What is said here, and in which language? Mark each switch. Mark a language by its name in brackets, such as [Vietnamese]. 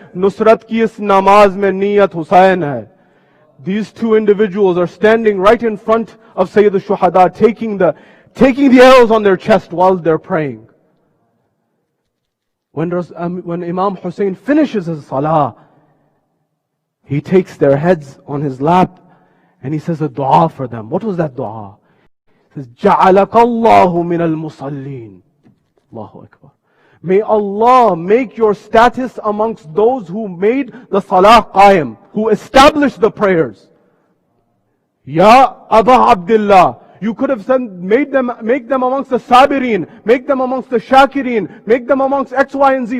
[Urdu] Nusrat ki is namaz mein niyat Husain hai. [English] These 2 individuals are standing right in front of Sayyid al-Shuhada, taking the arrows on their chest while they're praying. When Imam Hussein finishes his salah, he takes their heads on his lap and he says a dua for them. What was that dua? [Arabic] He says, جَعَلَكَ اللَّهُ مِنَ الْمُصَلِّينَ. Allahu Akbar. [English] May Allah make your status amongst those who made the salah qaim, who established the prayers. Ya Aba Abdullah. You could have said, make them amongst the Sabirin, make them amongst the Shakirin, make them amongst X, Y, and Z.